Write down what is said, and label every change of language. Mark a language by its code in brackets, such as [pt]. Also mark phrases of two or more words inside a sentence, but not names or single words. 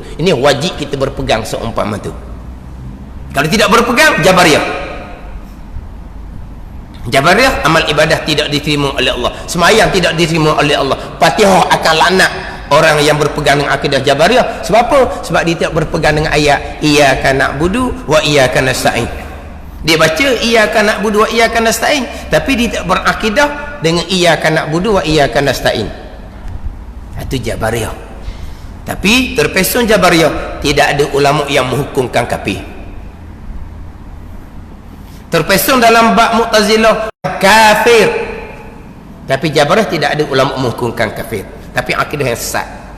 [ms] Ini wajib kita berpegang seumpama tu. Kalau tidak berpegang, Jabariyah. Jabariyah, amal ibadah tidak diterima oleh Allah, sembahyang tidak diterima oleh Allah, Fatihah akan laknat orang yang berpegang dengan akidah Jabariyah. Sebab apa? Sebab dia tidak berpegang dengan ayat [ar] iyyaka na'budu wa iyyaka nasta'in. [ms] Dia baca [ar] iyyaka na'budu wa iyyaka nasta'in, [ms] tapi dia tidak berakidah dengan [ar] iyyaka na'budu wa iyyaka nasta'in. [ms] Itu Jabariyah. Tapi terpesun Jabariyah, tidak ada ulama yang menghukumkan kafir. Terpesun dalam bab Mu'tazilah kafir, tapi Jabariyah tidak ada ulama menghukumkan kafir, tapi akidah yang sesat.